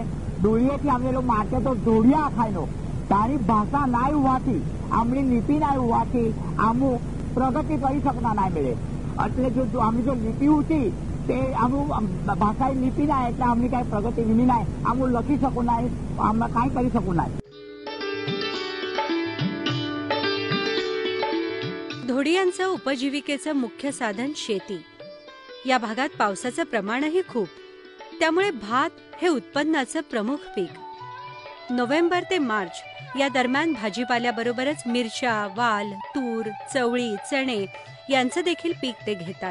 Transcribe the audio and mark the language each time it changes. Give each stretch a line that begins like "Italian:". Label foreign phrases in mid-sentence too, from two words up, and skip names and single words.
Dhodia: ધૂળિયેથી આવેલો માટે તો ધૂળિયા ખાયનો તારી ભાષા નાય હોવાથી, આમની લિપિ નાય હોવાથી આમું પ્રગતિ કરી શકતા નાય મળે. એટલે જો આમની જો લિપિ ઊંચી તે આમું ભાષા લિપિ નાય એટલે આમની કાંઈ પ્રગતિ વિની નાય, આમું લખી શકું નાય, આમ કાંઈ કરી શકું નાય.
Marathi: धोडियांचं उपजीविकेचं मुख्य साधन शेती. या भागात पावसाचं प्रमाणही खूप, त्यामुळे भात हे उत्पन्नाचं प्रमुख पीक. नोव्हेंबर ते मार्च या दरम्यान भाजीपाल्याबरोबरच मिरच्या, वाल, तूर, चवळी, चणे यांचं देखील पीक ते घेतात.